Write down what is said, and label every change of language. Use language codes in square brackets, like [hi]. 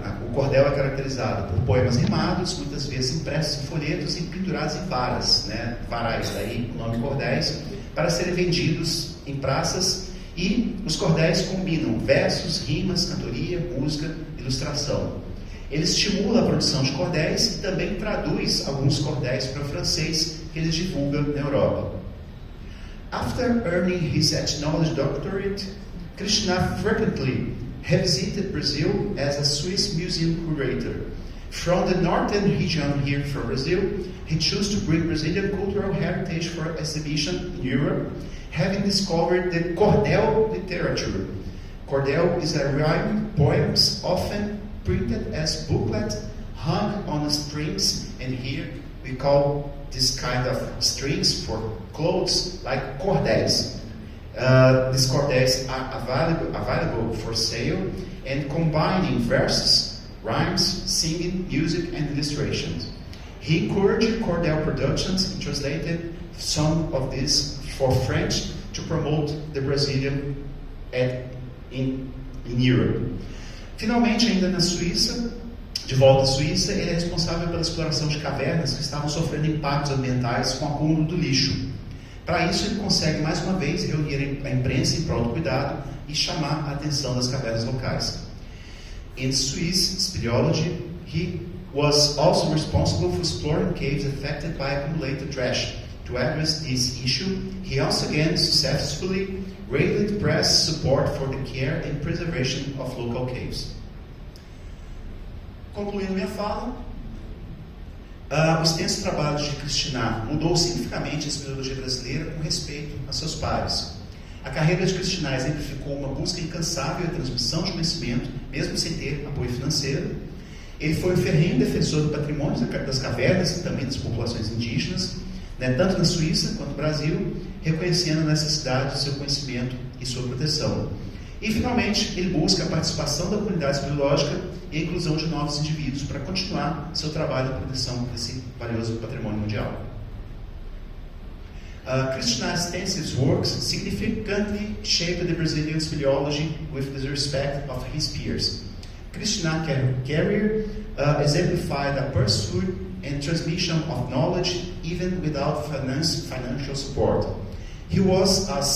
[pt] O cordel é caracterizado por poemas rimados, muitas vezes impressos em folhetos e pendurados em varas, varais, daí o nome cordéis, para serem vendidos em praças. E os cordéis combinam versos, rimas, cantoria, música, ilustração. Ele estimula a produção de cordéis e também traduz alguns cordéis para o francês que ele divulga na Europa. [en] After earning his ethnology doctorate, Krishna frequently revisited Brazil as a Swiss museum curator. From the northern region here from Brazil, he chose to bring Brazilian cultural heritage for exhibition in Europe, having discovered the cordel literature. Cordel is a rhyme poems often printed as booklet hung on strings, and here we call this kind of strings for clothes like cordéis. These cordéis are available for sale and combining verses, rhymes, singing, music, and illustrations. He encouraged cordel productions and translated some of these for French to promote the Brazilian in Europe. [pt] Finalmente, ainda na Suíça, de volta à Suíça, ele é responsável pela exploração de cavernas que estavam sofrendo impactos ambientais com o acúmulo do lixo. Para isso, ele consegue mais uma vez reunir a imprensa em prol do cuidado e chamar a atenção das cavernas locais. [en] In Swiss speleology, he was also responsible for exploring caves affected by accumulated trash. To address this issue, he once again successfully raised press support for the care and preservation of local caves. [pt] Concluindo minha fala, o extenso trabalho de Krishna mudou significativamente a espeleologia brasileira com respeito a seus pares. A carreira de Krishna exemplificou uma busca incansável e transmissão de conhecimento, mesmo sem ter apoio financeiro. Ele foi um ferrenho defensor do patrimônio das cavernas e também das populações indígenas, tanto na Suíça quanto no Brasil, reconhecendo a necessidade do seu conhecimento e sua proteção. E, finalmente, ele busca a participação da comunidade espeleológica e a inclusão de novos indivíduos para continuar seu trabalho de proteção desse valioso patrimônio mundial. [en] Krishna's extensive works significantly shaped the Brazilian speleology with the respect of his peers. Krishna's career exemplified a pursuit and transmission of knowledge even without financial support. He was